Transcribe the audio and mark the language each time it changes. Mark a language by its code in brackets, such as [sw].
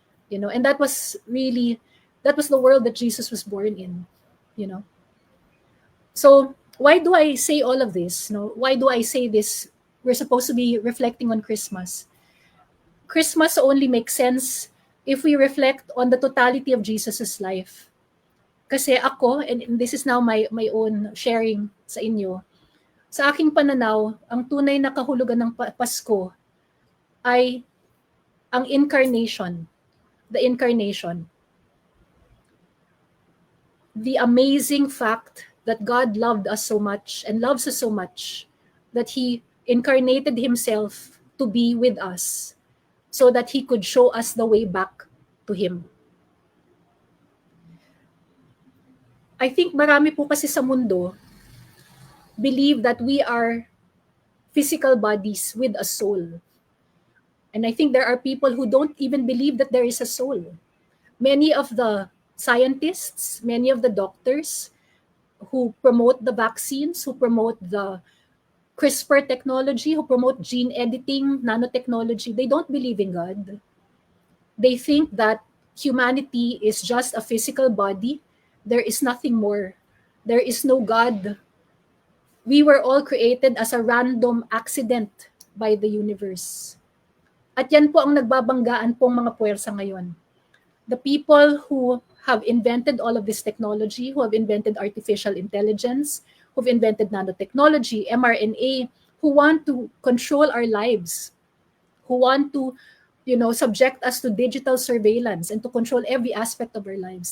[en] And that was the world that Jesus was born in. So why do I say all of this? Why do I say this? We're supposed to be reflecting on Christmas. Christmas only makes sense if we reflect on the totality of Jesus's life. [tl] Kasi ako, and this is now my own sharing sa inyo, sa aking pananaw, ang tunay na kahulugan ng Pasko ay ang incarnation, the incarnation. [en] The amazing fact that God loved us so much and loves us so much that He incarnated Himself to be with us so that He could show us the way back to Him. I think marami po kasi sa mundo believe that we are physical bodies with a soul. And I think there are people who don't even believe that there is a soul. Many of the scientists, many of the doctors who promote the vaccines, who promote the CRISPR technology, who promote gene editing, nanotechnology, they don't believe in God. They think that humanity is just a physical body. There is nothing more. There is no God. We were all created as a random accident by the universe. [tl] At yan po ang nagbabanggaan pong mga puwersa ngayon. [en] The people who have invented all of this technology, who have invented artificial intelligence, who've invented nanotechnology, mRNA, who want to control our lives, who want to, subject us to digital surveillance and to control every aspect of our lives.